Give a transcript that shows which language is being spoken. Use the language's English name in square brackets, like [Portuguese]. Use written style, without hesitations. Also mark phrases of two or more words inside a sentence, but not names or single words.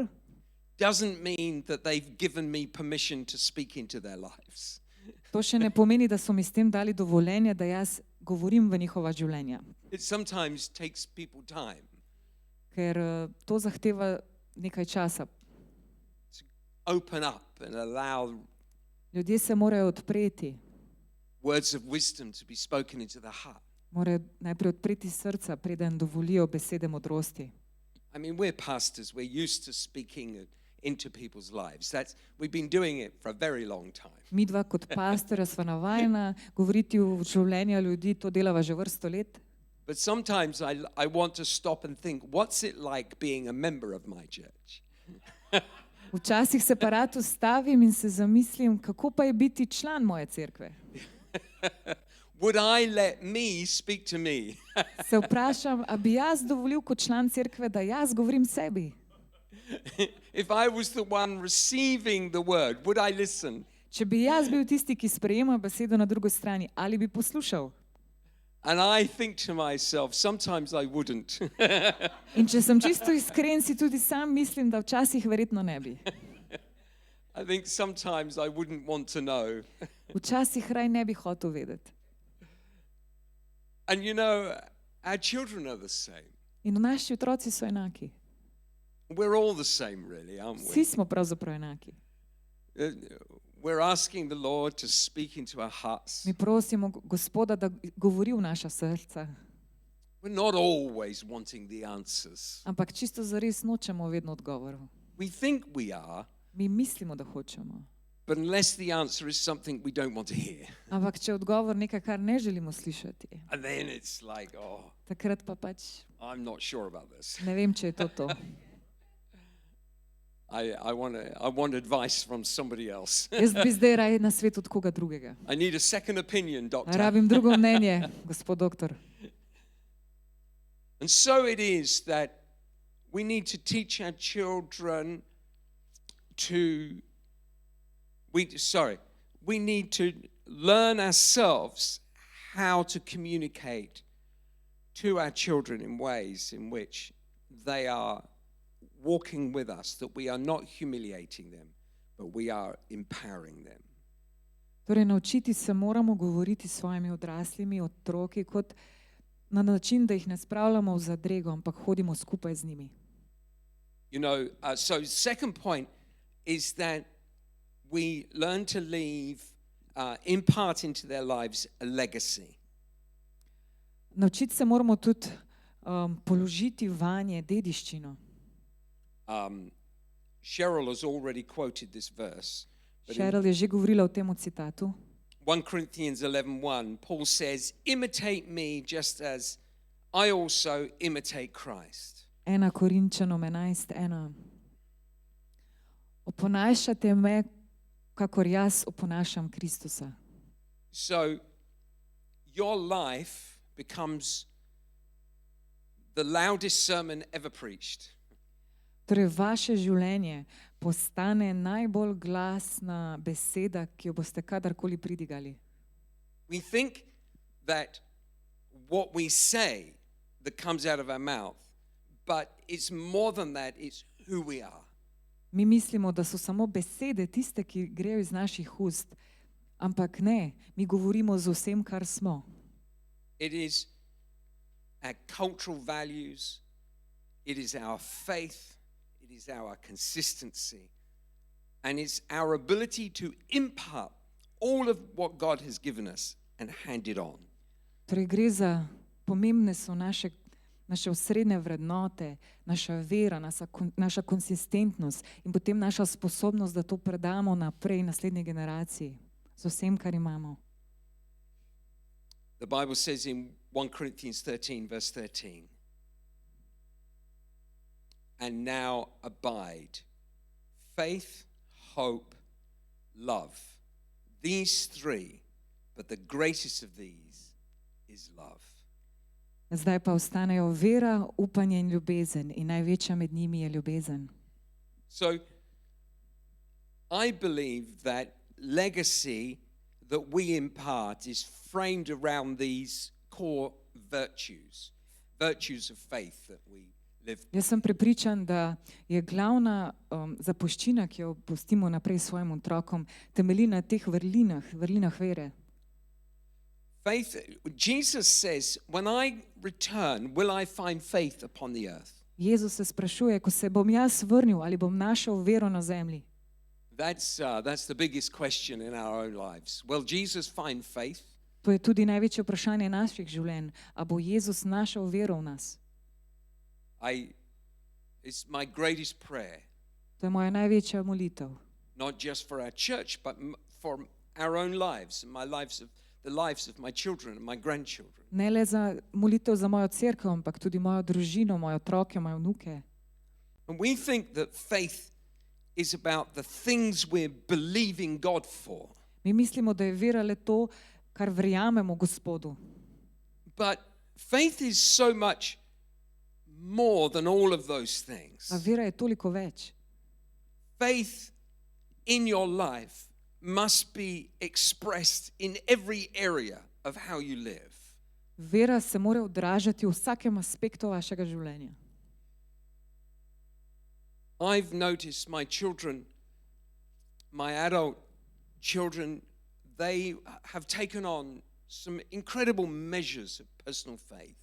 [English] doesn't mean that they've given me permission to speak into their lives. [Slovenian] to še ne pomeni, da so mi s tem dali dovoljenje, da jaz govorim v njihova življenja. [English] It sometimes takes people time [Slovenian] Ker to zahteva nekaj časa. [English] to open up and allow [Slovenian] Ljudje se morajo odpreti, [English] words of wisdom to be spoken into the heart. [Slovenian] morajo najprej odpreti srca, preden dovolijo besede modrosti. [English] I mean, we're pastors, we're used to speaking into people's lives. We've been doing it for a very long time. [Slovenian] Midva kot pastorja sva navajena govoriti v življenja ljudi, to delava že vrsto let. [English] But sometimes I want to stop and think, what's it like being a member of my church? [Slovenian] Včasih se pa rad ustavim in se zamislim, kako pa je biti član moje cerkve. [English] Would I let me speak to me? [Slovenian] Se vprašam, a bi jaz dovolil kot član cerkve, da jaz govorim sebi? [English] If I was the one receiving the word, would I listen? [Slovenian] Če bi jaz bil tisti, ki sprejema besedo na drugi strani, ali bi poslušal? [English] And I think to myself, sometimes I wouldn't. [Slovenian] In če sem čisto iskren, si tudi sam mislim, da včasih verjetno ne bi. [English] I think sometimes I wouldn't want to know. [Slovenian] Včasih raj ne bi hotel vedeti. [English] And you know, our children are the same. [Slovenian] In naši otroci so enaki. [English] We're all the same, really, aren't [Slovenian] Vsi [English] we? [Slovenian] smo pravzaprav enaki. [English] We're asking the Lord to speak into our hearts. [Slovenian] Mi prosimo Gospoda, da govori v naša srca. [English] We're not always wanting the answers. [Slovenian] Ampak čisto zares nočemo vedno odgovorov. [English] We think we are, [Slovenian] Mi mislimo, da hočemo. [English] but unless the answer is something we don't want to hear, [Slovenian] Ampak če je odgovor nekaj, kar ne želimo slišati, [English] and then it's like, oh, [Slovenian] takrat pa pač [English] I'm not sure about this. [Slovenian] ne vem, če je to to. [English] I want advice from somebody else. [Slovenian] Jaz bi zdaj raje na svet od koga drugega. [English] I need a second opinion, doctor. [Slovenian] Rabim drugo mnenje, gospod doktor. [English] And so it is that we need to teach our children we need to learn ourselves how to communicate to our children in ways in which they are walking with us, that we are not humiliating them, but we are empowering them. [Slovenian] Torej, naučiti se moramo govoriti s svojimi odraslimi otroki kot na način, da jih ne spravljamo v zadrego, ampak hodimo skupaj z njimi. [English] You know, so second point is that we learn to leave, impart into their lives a legacy. [Slovenian] Naučiti se moramo tudi položiti vanje dediščino. [English] Cheryl has already quoted this verse. But in [Slovenian] Cheryl je že govorila o tem citatu. [English] 1 Corinthians 11:1, Paul says, imitate me just as I also imitate Christ. [Slovenian] 1 Korinčanom 11:1. Oponašajte me, kakor jaz oponašam Kristusa. [English] So your life becomes the loudest sermon ever preached. [Slovenian] Torej, vaše življenje postane najbolj glasna beseda, ki jo boste kadarkoli pridigali. [English] We think that what we say that comes out of our mouth, but it's more than that, it's who we are. [Slovenian] Mi mislimo, da so samo besede tiste, ki grejo iz naših ust, ampak ne, mi govorimo z vsem, kar smo. [English] It is our cultural values, it is our faith, it is our consistency, and it's our ability to impart all of what God has given us and hand it on. [Slovenian] Torej, gre za pomembne so naše osrednje vrednote, naša vera, naša konsistentnost in potem naša sposobnost, da to predamo naprej naslednji generaciji z vsem, kar imamo. [English] The Bible says in 1 Corinthians 13, verse 13, and now abide faith, hope, love. These three, but the greatest of these is love. [Slovenian] Zdaj pa ostanejo vera, upanje in ljubezen in največja med njimi je ljubezen. [English] So I believe that legacy that we impart is framed around these core virtues of faith that we live. [Slovenian] Jaz sem prepričan, da je glavna zapuščina, ki jo pustimo naprej svojim otrokom, temelji na teh vrlinah vere. [English] Faith, Jesus says, when I return, will I find faith upon the earth? [Slovenian] Jezus se sprašuje, ko se bom jaz vrnil, ali bom našel vero na zemlji. [English] That's the biggest question in our own lives. Will Jesus find faith? [Slovenian] To je tudi največje vprašanje naših življenj. A bo Jezus našel vero v nas? [English] It's my greatest prayer, [Slovenian] To je moja največja molitev. [English] not just for our church, but for our own lives, and the lives of my children and my grandchildren. [Slovenian] Ne le za molitev za mojo cerkev, ampak tudi mojo družino, moje otroke, moje vnuke. [English] And we think that faith is about the things we're believing God for. [Slovenian] Mi mislimo, da je vera le to, kar verjamemo Gospodu. [English] But faith is so much more than all of those things. [Slovenian] A vera je toliko več. [English] Faith in your life must be expressed in every area of how you live. [Slovenian] Vera se mora odražati v vsakem aspektu vašega življenja. [English] I've noticed my children my adult children, they have taken on some incredible measures of personal faith.